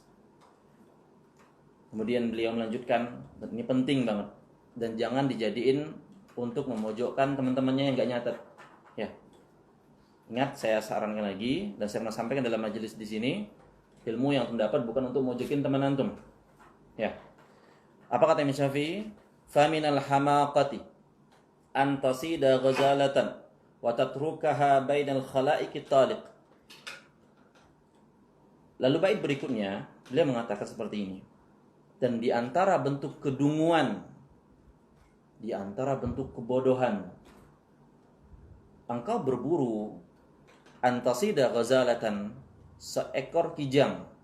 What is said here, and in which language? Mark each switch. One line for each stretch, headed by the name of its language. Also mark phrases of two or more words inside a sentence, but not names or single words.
Indonesian: Kemudian beliau melanjutkan, dan ini penting banget, dan jangan dijadiin untuk memojokkan teman-temannya yang enggak nyatet. Ya. Ingat, saya sarankan lagi dan saya pernah sampaikan dalam majelis di sini, ilmu yang terdapat bukan untuk mojokin teman antum. Ya. Apa kata Imam Syafi'i?
Arabic: فمن الحماقة أن تصيد غزالة وتتركها بين الخلائق طالقة.
Indonesian: Lalu bait berikutnya beliau mengatakan seperti ini. Dan di antara bentuk kedunguan, di antara bentuk kebodohan, engkau berburu
Arabic: أن تصيد غزالة,
Indonesian: seekor kijang.